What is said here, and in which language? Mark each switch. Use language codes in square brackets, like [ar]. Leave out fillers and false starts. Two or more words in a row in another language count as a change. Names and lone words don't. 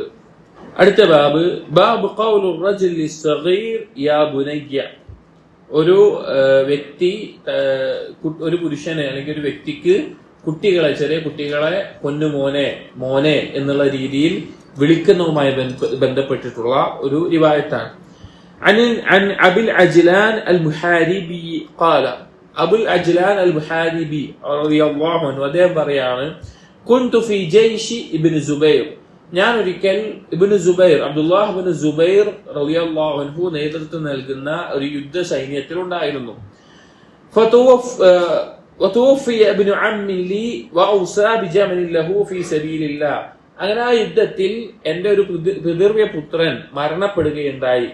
[ml] അടുത്ത ബാബ്, [ar] باب قول الرجل صغير يا بني. [ml] ഒരു വ്യക്തി, ഒരു പുരുഷന് അല്ലെങ്കിൽ ഒരു വ്യക്തിക്ക് കുട്ടികളെ, ചെറിയ കുട്ടികളെ പൊന്നുമോനെ, മോനെ എന്നുള്ള രീതിയിൽ വിളിക്കുന്നതുമായി ബന്ധപ്പെട്ടിട്ടുള്ള ഒരു റിവായത്താണ്. [ar] عن أبي العجلان المحاربي قال. أبو العجلان المحاربي رضي الله عنه [ml] അദ്ദേഹം പറയാണ്, [ar] كنت في جيش ابن زبير. [ml] ഞാൻ ഒരിക്കൽ ഇബ്നു സുബൈർ, അബ്ദുല്ലാഹ് ഇബ്നു സുബൈർ [ar] رضي الله عنه [ml] നേതൃത്വം നൽകുന്ന ഒരു യുദ്ധ സൈന്യത്തിൽ ഉണ്ടായിരുന്നു. [ar] وتوفي ابن عم لي وأوصى بجمل له في سبيل الله. [ml] അങ്ങനെ ആ യുദ്ധത്തിൽ എന്റെ ഒരു പിതൃവ്യ പുത്രൻ മരണപ്പെടുകയുണ്ടായി.